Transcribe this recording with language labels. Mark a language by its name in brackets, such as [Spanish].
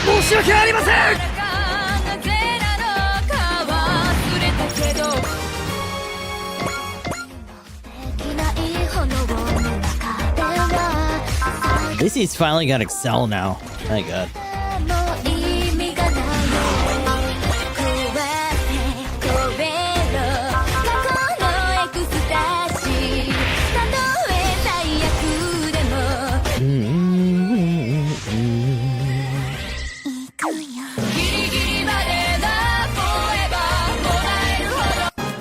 [Japanese] し訳ありません。なぜなのか忘れたけどできない炎の中では [English] At least he's finally got Excel now. My god. [Japanese] もう意味がないよ壊せ超えろ過去のエクスタシーたとえ最悪でも行くよギリギリまでだフォーエバーもらえるほど